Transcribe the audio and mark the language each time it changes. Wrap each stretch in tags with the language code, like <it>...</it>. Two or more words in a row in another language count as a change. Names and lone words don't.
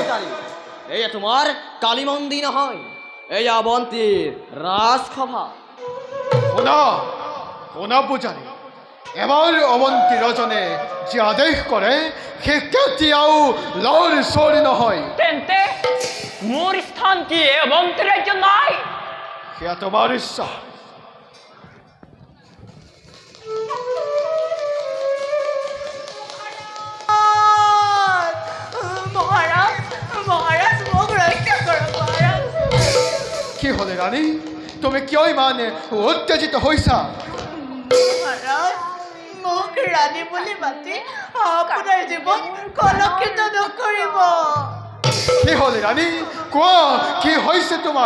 <as>এয়া তোমাৰ কালী মন্দিৰ নহয়, এয়া অৱন্তীৰ ৰাজসভা। শুনা পূজাৰী, এবাৰ অৱন্তী ৰজনে যি আদেশ কৰে সেই কেতিয়াও লৰ চৰ নহয়। তেন্তে মোৰ স্থান কি এই অৱন্তী ৰাজ্য নাই? সেয়া তোমাৰ ইচ্ছা। মহারাজ মহারাজ মোক ৰক্ষা কৰক মহাৰাজ। কি হ'লে ৰাণী, তুমি কিয় ইমান উত্তেজিত হৈছা? মহাৰাজ মোক ৰাণী বুলি মাতি আপোনাৰ জীৱন কলংকিত নকৰিব। কি হ'লে ৰাণী, কোৱা কি হৈছে তোমাৰ?</as>